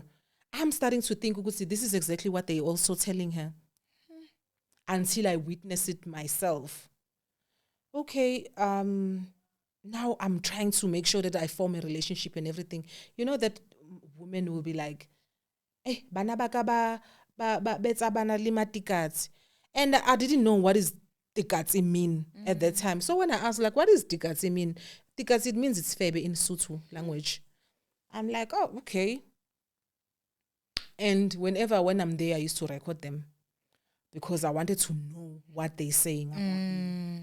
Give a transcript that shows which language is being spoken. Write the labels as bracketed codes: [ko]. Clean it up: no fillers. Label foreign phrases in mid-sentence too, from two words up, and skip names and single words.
[en] I'm starting to think, Guti, this is exactly what they're also telling her until I witness it myself. Okay, now I'm trying to make sure that I form a relationship and everything. You know that women will be like, [st] "Eh, bana baka ba betsa bana lima tikats," [en] and I didn't know what is tikatsi mean at that time. So when I asked, like, what does tikatsi mean? Tikatsi, it means it's febe in Sotho language. I'm like, oh, okay. And when I'm there, I used to record them, because I wanted to know what they're saying about me.